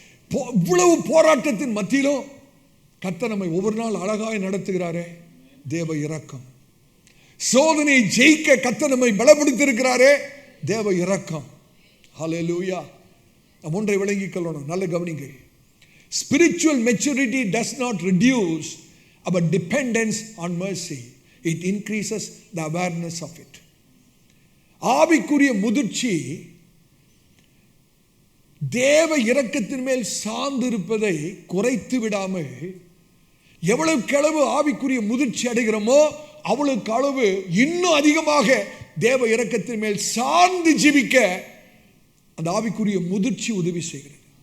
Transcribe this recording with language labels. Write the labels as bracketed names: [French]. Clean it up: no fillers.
[Tamil] இவ்வளவு போராட்டத்தின் மத்தியிலும் கர்த்தர் நம்மை ஒவ்வொரு நாள் அழகாய் நடத்துகிறாரே, தேவ இரக்கம். சோதனையை ஜெயிக்க கர்த்தர் நம்மை பலப்படுத்தியிருக்கிறாரே, தேவ இரக்கம். ஹல்லேலூயா. நாம் ஒன்றை விளங்கிக் கொள்ளணும், நல்ல கவனிங்க. [English] Spiritual maturity does not reduce our dependence on mercy. It increases the awareness of it. [Tamil] ஆவிக்குரிய முதிர்ச்சி தேவ இரக்கத்தின் மேல் சார்ந்திருப்பதை குறைத்து விடாமல், எவ்வளவுக்கு அளவு ஆவிக்குரிய முதிர்ச்சி அடைகிறோமோ அவ்வளவுக்கு அளவு இன்னும் அதிகமாக தேவ இரக்கத்தின் மேல் சார்ந்து ஜீவிக்க அந்த ஆவிக்குரிய முதிர்ச்சி உதவி செய்கிறது.